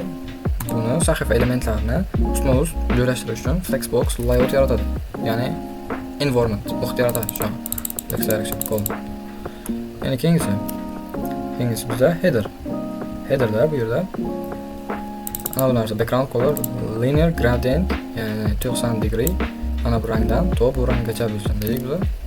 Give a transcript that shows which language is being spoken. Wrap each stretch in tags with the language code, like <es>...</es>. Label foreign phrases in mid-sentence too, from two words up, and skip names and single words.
<uz>Buni sahifa elementlarini ustma-ust joylashtirish uchun</uz> <en>flexbox layout</en> <uz>yaratadi. Ya'ni</uz> <en>environment box</en> <uz>yaratadi shu</uz> <en>flex direction column.</en> <uz>Ya'ni keyingisi bizda headerda bu yerda ana bu narsa</uz> <en>background color linear gradient,</en> <uz>ya'ni 90 degree ana bu rangdan to bu ranggacha bo'lsin deylik biz.</uz>